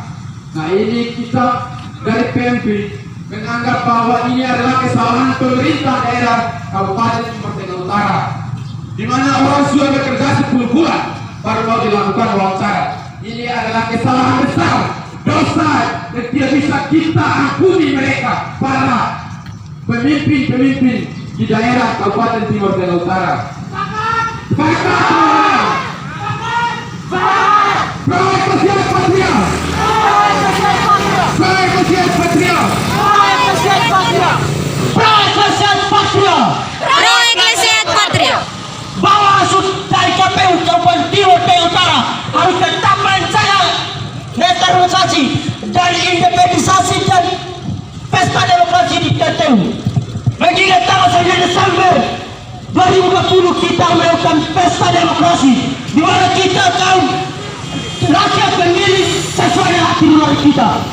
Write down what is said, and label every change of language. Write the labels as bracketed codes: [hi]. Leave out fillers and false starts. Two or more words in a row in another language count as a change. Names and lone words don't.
[id] Nah, ini kita dari PMP menganggap bahwa ini adalah kesalahan pemerintah daerah Kabupaten Timur Tengah Utara, di mana orang sudah bekerja 10 bulan baru mau dilakukan wawancara. Ini adalah kesalahan besar, dosa yang tidak bisa kita ampuni mereka, para pemimpin-pemimpin di daerah Kabupaten Timur Tengah Utara. Sepakat! [la] Pro Ecclesiae Patria! Pro Ecclesiae Patria! Pro Ecclesiae Patria! [id] Bawaslu dari KPU Kabupaten Timur Tengah Utara harus tetap mencegah netralisasi dan independensi dan pesta demokrasi di KPU. Mengingat tanggal 9 Desember 2020 kita melakukan pesta demokrasi, di mana kita tahu rakyat memilih sesuai dengan hati nurani kita.